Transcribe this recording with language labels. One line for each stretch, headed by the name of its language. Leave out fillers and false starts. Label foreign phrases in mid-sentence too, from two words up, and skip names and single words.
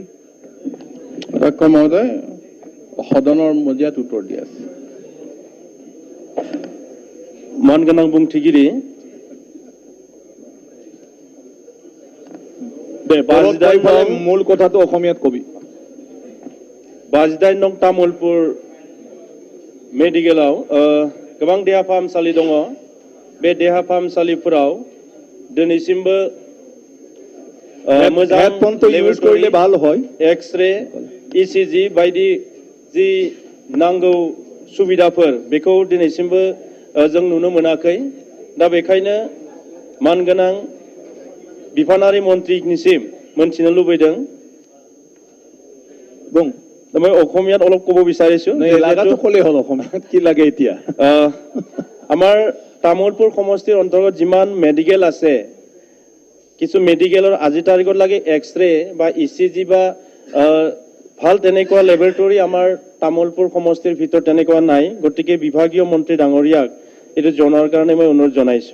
Assamese: অধ্যক্ষ মহোদয় সদনৰ মজিয়াত উত্তৰ দিয়া আছে
Bodo: मानगोनां बुंथिगिरि
Assamese: মূল কথাটো অসমীয়াত কবি
Bodo: 22 নং तामुलपुर मेडिकेलाव गोबां देहा फाहामसालि दङ बे देहा फाहामसालिफोराव दिनैसिमबो मोजां
Assamese: ইউজ কৰিলে ভাল হয়
English: X-ray ECG
Bodo: बायदि जि नांगौ सुबिदाफोर बेखौ दिनैसिमबो जों नुनो मोनाखै दा बेखायनो मानगोनां बिफानारि मन्थ्रिनिसिम मोनथिनो लुबैदों बुं
Assamese: মই অসমীয়াত অলপ ক'ব বিচাৰিছো লাগাটো ক'লে হ'ল অসমীয়াত কি লাগে এতিয়া আমাৰ তামুলপুৰ সমষ্টিৰ অন্তৰ্গত যিমান মেডিকেল আছে কিছু মেডিকেলৰ আজি তাৰিখত লাগে এক্সৰে বা ইচিজি বা ভাল তেনেকুৱা লেবৰেটৰী আমাৰ তামুলপুৰ সমষ্টিৰ ভিতৰত তেনেকুৱা নাই গতিকে বিভাগীয় মন্ত্ৰী ডাঙৰীয়াক এইটো জনাৰ কাৰণে মই অনুৰোধ জনাইছো